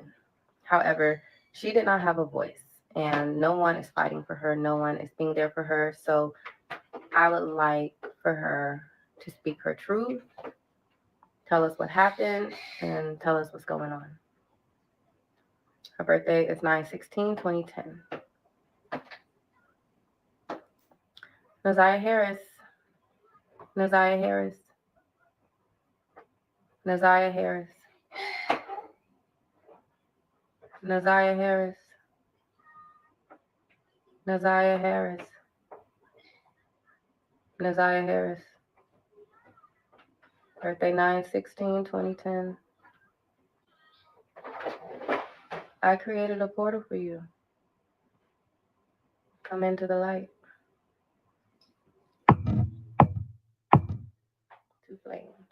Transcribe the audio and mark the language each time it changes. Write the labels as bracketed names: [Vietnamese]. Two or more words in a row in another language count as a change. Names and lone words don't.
[English] However, she did not have a voice, and no one is fighting for her. No one is being there for her. So I would like for her to speak her truth, tell us what happened, and tell us what's going on. Her birthday is 9/16/2010. Naziah Harris. Naziah Harris. Naziah Harris. Naziah Harris. Naziah Harris. Naziah Harris. Birthday 9/16/2010. I created a portal for you. Come into the light. Two flames.